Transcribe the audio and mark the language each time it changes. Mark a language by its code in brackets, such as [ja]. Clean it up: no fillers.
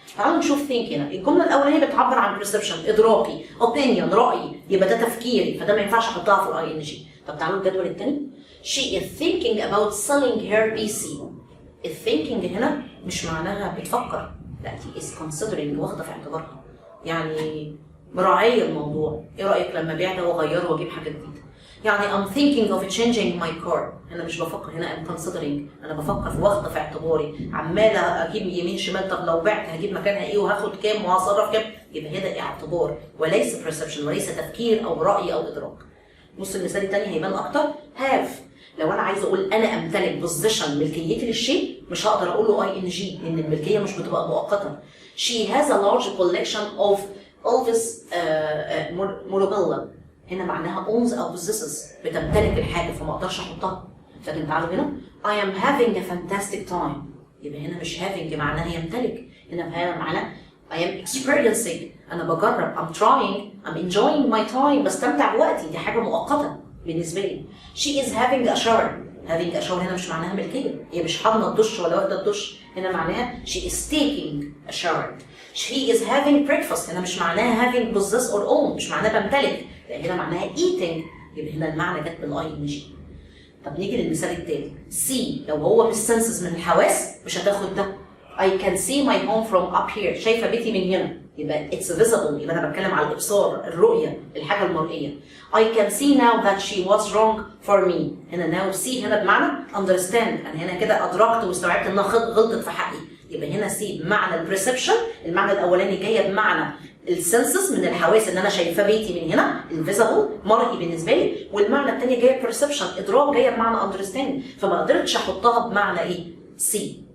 [ar] تعالوا نشوف think هنا. الجمله الاولانيه بتعبر عن perception ادراكي، opinion رايي، يبقى ده تفكيري، فده ما ينفعش احطها في الاي ان جي. طب تعالوا الجدول الثاني. [en] she is thinking about selling her PC. [ar] الثينكينج هنا مش معناها بتفكر، لا دي [en] is considering، [ar] واخده في اعتبارها، يعني مراعيه الموضوع. ايه رايك لما ابيع ده واغيره واجيب حاجه جديده؟ يعني [en] I'm thinking of changing my car. [ar] انا مش بفكر هنا، I'm considering، انا بفكر واخده في اعتباري، عماله اجيب يمين شمال، طب لو بعت هجيب مكانها ايه وهاخد كام وهصرف كام، يبقى هنا اعتبار وليس perception وليس تفكير او راي او ادراك. بص المثال الثاني هيبان اكتر. have. لو انا عايزه اقول انا امتلك بوزيشن ملكيتي للشيء مش هقدر اقول له اي ان جي لان الملكيه مش بتبقى مؤقته. [en] she has a large collection of Elvis memorabilia. [ar] هنا معناها owns او possesses، بتمتلك الحاجه فما اقدرش احطها. لكن تعالوا هنا [en] I am having a fantastic time. [ar] يبقى هنا مش having معناها يمتلك، هنا معناها [en] I am experiencing، [ar] انا بجرب، I'm trying، [en] I'm enjoying my time، [ar] بستمتع بوقتي، دي حاجه مؤقته بالنسبه لي. [en] she is having a shower. [ar] having a shower هنا مش معناها ملكيه، هي مش حاضنه الدش ولا واخده الدش، هنا معناها [en] she is taking a shower. she is having breakfast. [ar] هنا مش معناها [en] having possess or own، [ar] مش معناها بمتلك، لان هنا معناها eating، يبقى هنا المعنى جت بالاي ان جي. طب نيجي للمثال التاني. see لو هو مش senses من الحواس مش هتاخد ده. [en] I can see my home from up here. [ar] شايفه بيتي من هنا، يبقى [en] it's visible، [ar] يبقى انا بتكلم على الابصار، الرؤيه، الحاجه المرئيه. [en] I can see now that she was wrong for me. [ar] هنا now see هنا بمعنى understand، انا هنا كده ادركت واستوعبت انها غلطت في حقي، يبقى هنا see بمعنى البرسبشن، المعنى الاولاني جايه بمعنى السنسز من الحواس ان انا شايفه بيتي من هنا، الفيزبل مرئي بالنسبه لي، والمعنى الثاني جايه برسبشن ادراك جايه بمعنى understand، فما قدرتش احطها بمعنى ايه؟ see.